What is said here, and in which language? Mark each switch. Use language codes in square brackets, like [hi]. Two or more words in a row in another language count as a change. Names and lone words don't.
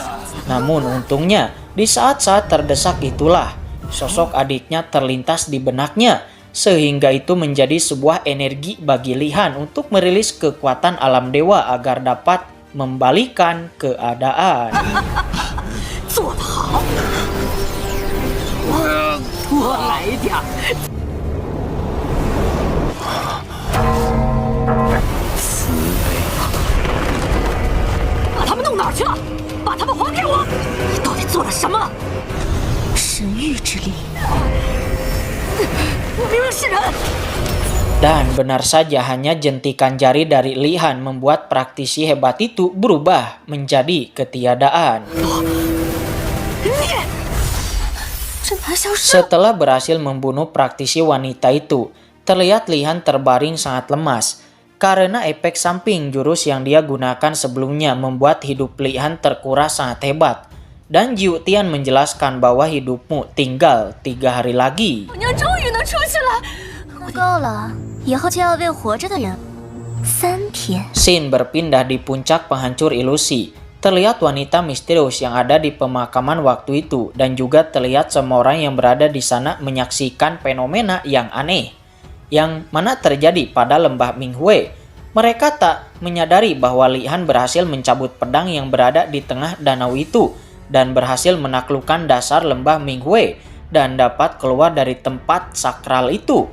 [id] Namun untungnya, di saat-saat terdesak itulah, sosok adiknya terlintas di benaknya, sehingga itu menjadi sebuah energi bagi Li Han untuk merilis kekuatan alam dewa agar dapat membalikan keadaan. [zh] 多来点儿。慈悲，把他们弄哪儿去了？把他们还给我！你到底做了什么？神域之力。我明明是人。 [id] Dan benar saja hanya jentikan jari dari Li Han membuat praktisi hebat itu berubah menjadi ketiadaan. Setelah berhasil membunuh praktisi wanita itu, terlihat Li Han terbaring sangat lemas. Karena efek samping jurus yang dia gunakan sebelumnya membuat hidup Li Han terkuras sangat hebat. Dan Jiu Tian menjelaskan bahwa hidupmu tinggal 3 hari lagi. [zh] 够了，以后就要为活着的人3天。 [id] Scene berpindah di puncak penghancur ilusi. Terlihat wanita misterius yang ada di pemakaman waktu itu dan juga terlihat semua orang yang berada di sana menyaksikan fenomena yang aneh yang mana terjadi pada lembah Minghui. Mereka tak menyadari bahwa Li Han berhasil mencabut pedang yang berada di tengah danau itu dan berhasil menaklukkan dasar lembah Minghui dan dapat keluar dari tempat sakral itu.